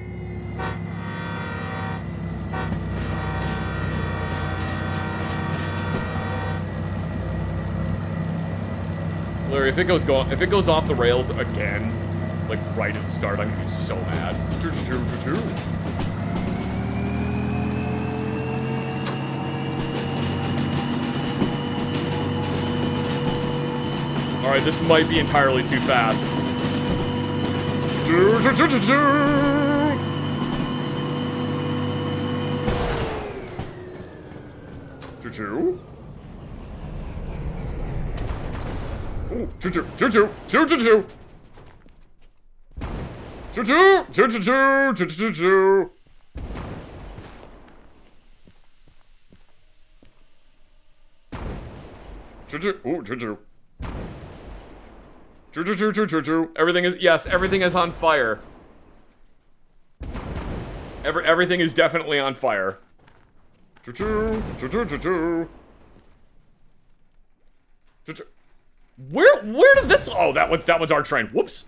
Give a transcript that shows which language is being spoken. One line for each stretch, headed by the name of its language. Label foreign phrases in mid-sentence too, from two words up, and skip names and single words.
English: Larry, if it goes off the rails again, like right at the start, I'm gonna be so mad. Choo-choo-choo, choo-choo. Alright, this might be entirely too fast. Choo-choo-choo-choo-choo. Choo-choo. Ooh, choo-choo, choo-choo, choo-choo-choo. Choo-choo, choo-choo-choo, choo-choo-choo. Choo-choo, ooh, choo-choo. Choo-choo-choo-choo-choo-choo. Everything is on fire. Everything is definitely on fire. Choo-choo, choo-choo-choo-choo. Choo-choo. Where did this... Oh, that one's our train. Whoops.